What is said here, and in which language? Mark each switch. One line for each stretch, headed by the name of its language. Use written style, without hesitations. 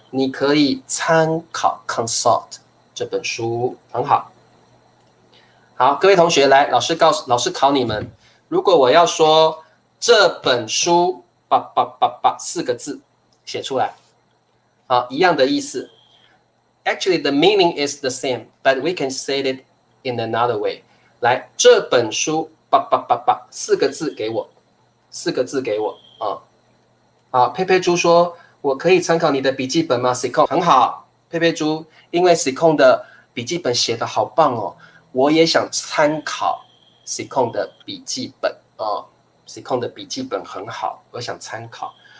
Chinese: 你可以参考 consult 这本书，很好。好，各位同学，来，老师考你们，如果我要说这本书四个字写出来，好，一样的意思。
English: Actually, the meaning is the same, but we can say it in another way.
Chinese: 来，这本书四个字给我，四个字给我啊。好，佩佩猪说，我可以参考你的笔记本吗 ？Sikon 很好，佩佩猪，因为 Sikon 的笔记本写得好棒哦。我也想参考 Sikon 的笔记本哦 ，Sikon 的笔记本很好，我想参考。